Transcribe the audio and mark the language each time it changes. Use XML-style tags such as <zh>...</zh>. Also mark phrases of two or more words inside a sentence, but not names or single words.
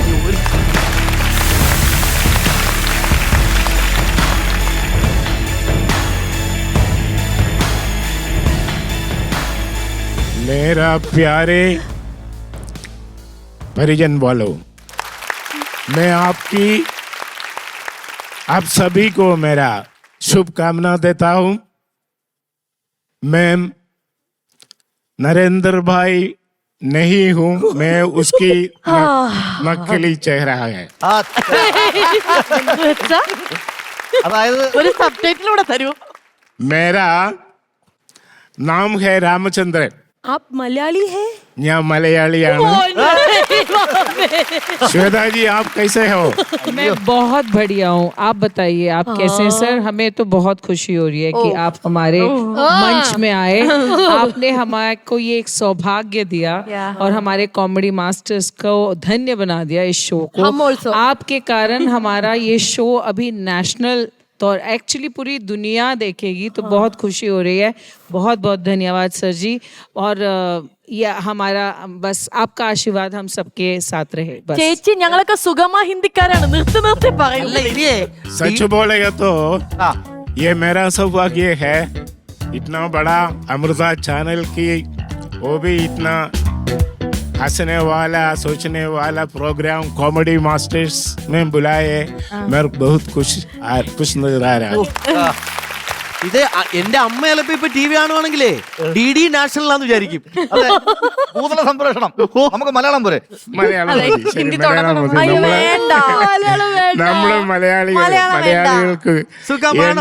<hi>मेरा प्यारे परिजन वालों, मैं आप सभी को मेरा शुभकामना देता हूं. मैं नरेंद्र भाई नहीं हूं, मैं उसकी नकली चेहरा है.</hi> <ml>അതായത് ഒരു സബ്ടൈറ്റിലൂടെ തരൂ.</ml> <hi>मेरा नाम है रामचंद्रन. आप मलयाली है?</hi> <ml>ഞാൻ മലയാളിയാണ്.</ml> <hi>श्वेता जी, आप कैसे हो? मैं बहुत बढ़िया हूँ. आप बताइए, आप कैसे हैं सर? हमें तो बहुत खुशी हो रही है कि आप हमारे मंच में आए. आपने हमारे को ये एक सौभाग्य दिया और हमारे कॉमेडी मास्टर्स को धन्य बना दिया इस शो को. हम also. आपके कारण हमारा ये शो अभी नेशनल तो एक्चुअली पूरी दुनिया देखेगी, तो बहुत खुशी हो रही है. बहुत बहुत धन्यवाद सर जी. और ये हमारा बस आपका आशीर्वाद हम सबके साथ रहे. बस</hi> <ml>ചേച്ചി, ഞങ്ങളൊക്കെ സുഗമ ഹിന്ദിക്കാരാണ്, നിർത്തി പറയുന്നത്.</ml> <hi>सच बोलेगा तो ये मेरा सौभाग्य है. इतना बड़ा अमृता चैनल की, वो भी इतना हंसने वाला, सोचने वाला प्रोग्राम कॉमेडी मास्टर्स में बुलाए. मैं बहुत खुश नजर आ रहा हूँ.</hi> <ml>ഇത് എന്റെ അമ്മ ചിലപ്പോ ഇപ്പൊ ടി വി കാണുവാണെങ്കിലേ DD നാഷണലാന്ന് വിചാരിക്കും. അതെ, ഭൂതല സംപ്രേഷണം. നമുക്ക് മലയാളം പോരെ? മലയാളം മതി. ശരി, ഹിന്ദി മലയാളം മതി. അയ്യോ, വേണ്ട. നമ്മള് മലയാളികൾക്ക് സുഖമാണോ?</ml>